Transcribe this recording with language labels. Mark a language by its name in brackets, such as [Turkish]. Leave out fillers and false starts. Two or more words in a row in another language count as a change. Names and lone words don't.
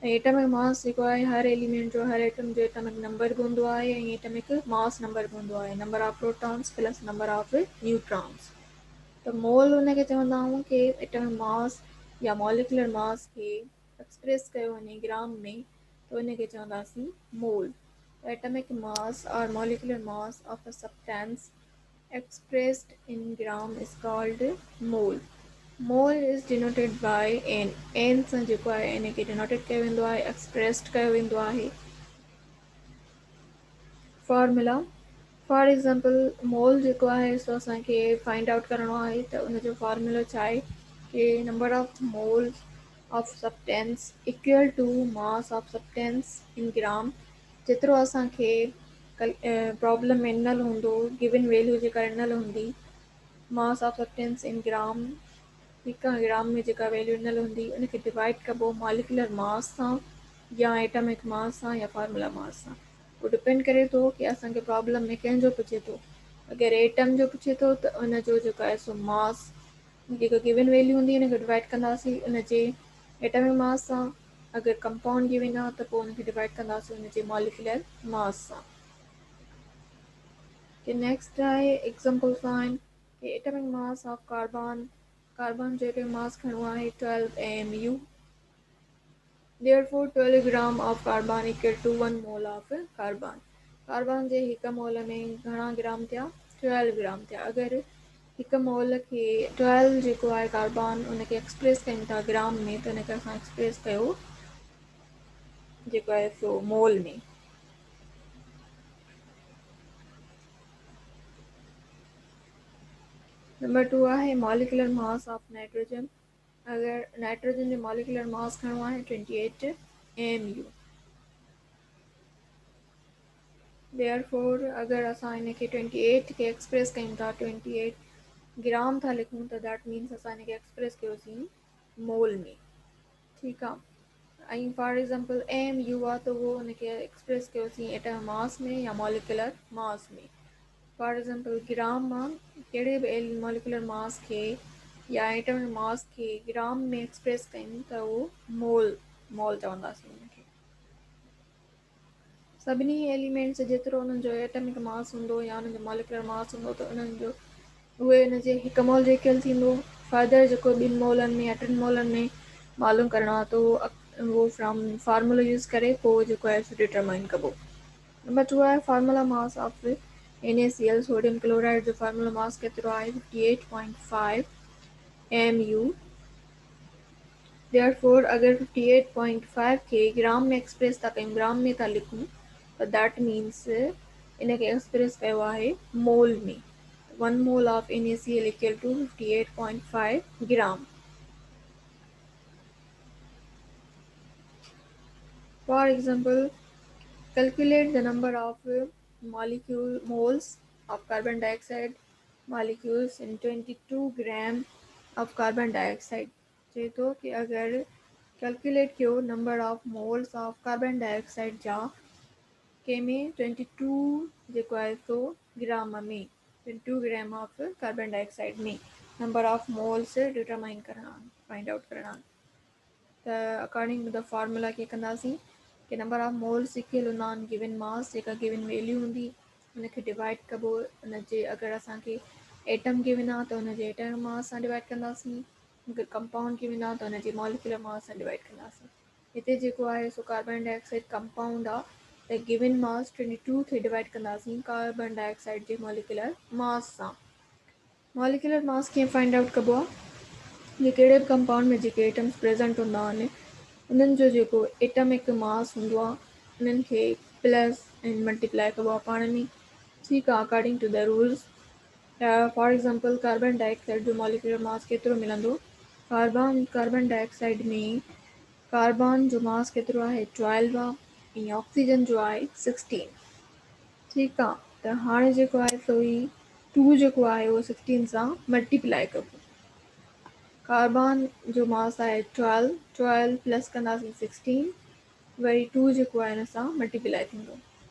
[Sindhi] ऐं [English] atomic mass [Sindhi] जेको आहे हर एलिमेंट जो, हर एटम जो [English] atomic number [Sindhi] बि हूंदो आहे ऐं [English] atomic mass number [Sindhi] बि हूंदो आहे, [English] number of protons plus number of neutrons. [Sindhi] त मोल उनखे चवंदा आहियूं कि [English] atomic mass [Sindhi] या [English] molecular mass [Sindhi] खे एक्सप्रेस कयो वञे ग्राम में त उनखे चवंदासीं मोल। [English] atomic mass और molecular mass of a substance expressed in gram is called mole. Mole is denoted by n। [Sindhi] n सां जेको आहे इन खे डिनोटेड कयो वेंदो आहे, एक्सप्रेस्ड कयो वेंदो आहे। फॉर्मूला, [English] for example, [Sindhi] मोल जेको आहे सो असांखे [English] find out [Sindhi] करिणो आहे त उनजो फॉर्मूलो छा आहे कि [English] number of moles of substance equal to mass of substance in gram. [Sindhi] जेतिरो असांखे प्रॉब्लम में ॾिनल हूंदो, [English] given value [Sindhi] जेका ॾिनल हूंदी, [English] mass of substance in gram, [Sindhi] ठीकु आहे, ग्राम में जेका वैल्यू ॾिनल हूंदी उनखे डिवाइड कबो [English] molecular mass [Sindhi] सां या [English] atomic mass [Sindhi] सां या [English] formula mass [Sindhi] सां। उहो डिपेंड करे थो कि असांखे प्रॉब्लम में कंहिंजो पुछे थो। अगरि एटम जो पुछे थो त उनजो जेको आहे सो मास जेका [English] given value [Sindhi] हूंदी उनखे डिवाइड कंदासीं उनजे [English] atomic mass [Sindhi] सां। अगरि कंपाउंड गिवन आहे त पोइ उनखे डिवाइड कंदासीं उनजे [English] molecular mass [Sindhi] सां। कि नेक्स्ट आहे एग्जाम्पल फाइन कि [English] atomic mass of carbon, [Sindhi] कार्बन जो [English] atomic mass [Sindhi] खणो आहे 12 AMU। [English] Therefore, 12 gram of carbon equal to 1 mole of carbon. [Sindhi] कार्बन जे हिक मोल में घणा ग्राम थिया 12 ग्राम थिया अगरि हिक मोल खे 12 जेको आहे कार्बन उनखे एक्सप्रेस कयूं था ग्राम में त उनखे असां एक्सप्रेस कयो जेको आहे सो मोल में नंबर 2 आहे [English] molecular mass of nitrogen [Sindhi] अगरि नाइट्रोजन जो [English] molecular mass [Sindhi] खणो आहे 28 mu therefore अगरि असां हिनखे 28 खे एक्सप्रेस कयूं था 28 ग्राम था लिखूं त [English] that means [Sindhi] असां हिनखे एक्सप्रेस कयोसीं मोल में ठीकु आहे ऐं [English] for example [Sindhi] एम यू आहे त उहो हुनखे एक्सप्रेस कयोसीं [English] atom mass [Sindhi] में या [English] molecular mass [Sindhi] में [English] for example [Sindhi] ग्राम मां कहिड़े बि [English] molecular mass [Sindhi] खे या [English] atom mass [Sindhi] खे ग्राम में एक्सप्रेस कयूं त उहो मोल मोल चवंदासीं हुनखे सभिनी एलिमेंट्स जेतिरो उन्हनि जो [English] atomic mass [Sindhi] हूंदो या उन्हनि जो [English] molecular mass [Sindhi] हूंदो त उन्हनि जो उहे हुनजे हिकु मोल जो इक्वल थींदो फर्दर जेको ॿिनि मोलनि में या टिनि मोलनि में मालूम करिणो आहे त उहो फ्रॉम फार्मूलो यूज़ करे पोइ जेको आहे सो डिटरमाइन कबो नंबर 2 आहे [English] formula mass of NaCl sodium chloride [Sindhi] जो [English] formula mass [Sindhi] केतिरो आहे 58.5 mu therefore अगरि 58.5 खे ग्राम में एक्सप्रेस था कयूं ग्राम में था लिखूं त [English] that means [Sindhi] इनखे एक्सप्रेस कयो आहे मोल में [English] 1 mole of NaCl equal to 58.5 gram. For example, calculate the number of moles of carbon dioxide molecules in 22 gram of carbon dioxide. [Sindhi] चए थो कि अगरि कैलकुलेट कयो [English] number of moles of carbon dioxide [Sindhi] जा कंहिंमें 22 जेको आहे सो ग्राम में [English] 22 gram of carbon dioxide [Sindhi] में [English] number of moles [Sindhi] डिटरमाइन करणा [English] find out [Sindhi] करणा त [English] according to the formula [Sindhi] कीअं कंदासीं कि [English] number of moles equal [Sindhi] हूंदा आहिनि गिवन मास जेका [English] given value [Sindhi] हूंदी हुनखे डिवाइड कबो हुनजे अगरि असांखे एटम गिवन आहे त हुनजे [English] atom mass [Sindhi] सां डिवाइड कंदासीं अगरि कंपाउंड गिवन आहे त हुनजे [English] molecular mass [Sindhi] सां डिवाइड कंदासीं हिते जेको आहे सो कार्बन डाइऑक्साइड कंपाउंड आहे त [English] given mass [Sindhi] 22 खे डिवाइड कंदासीं [English] carbon dioxide [Sindhi] जे [English] molecular mass [Sindhi] सां [English] molecular mass [Sindhi] कीअं [English] find out [Sindhi] कबो आहे जे कहिड़े बि कंपाउंड में जेके एटम्स प्रेज़ेंट हूंदा आहिनि उन्हनि जो जेको [English] atomic mass [Sindhi] हूंदो आहे उन्हनि खे प्लस ऐं मल्टीप्लाई कबो आहे पाण में ठीकु आहे [English] according to the rules for example carbon dioxide [Sindhi] जो [English] molecular mass [Sindhi] केतिरो मिलंदो [English] carbon dioxide [Sindhi] में कार्बन जो मास केतिरो आहे 12 आहे ऐं ऑक्सीजन जो आहे 16 ठीकु आहे त हाणे जेको आहे सो ही 2 जेको आहे उहो 16 सां मल्टीप्लाई कबो कार्बन जो मास आहे 12 प्लस कंदासीं 16 वरी 2 जेको आहे हिन सां मल्टीप्लाई थींदो